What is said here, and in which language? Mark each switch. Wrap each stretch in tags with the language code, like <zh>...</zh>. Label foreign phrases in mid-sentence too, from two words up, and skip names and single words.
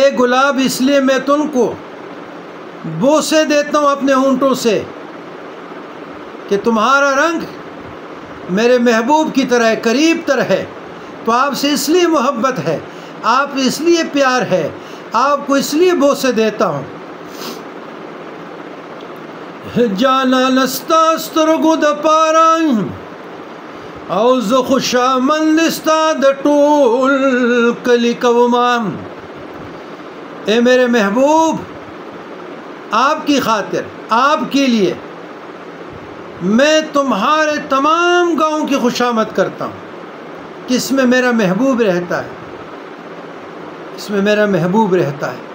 <ur>گلاب اس لیے میں تم کو بوسے دیتا ہوں اپنے ہونٹوں سے کہ تمہارا رنگ میرے محبوب کی طرح ہے، قریب تر ہے، تو آپ سے اس لیے محبت ہے، آپ اس لیے پیار ہے، آپ کو اس لیے بوسے دیتا ہوں۔</ur> <ps>جانا نستا سترگو د پاران او ز خوشامند ستا د ټول کلی کومام۔</ps> <ur>اے میرے محبوب، آپ کی خاطر، آپ کے لیے میں تمہارے تمام گاؤں کی خوشامد کرتا ہوں کہ اس میں میرا محبوب رہتا ہے، اس میں میرا محبوب رہتا ہے۔</ur>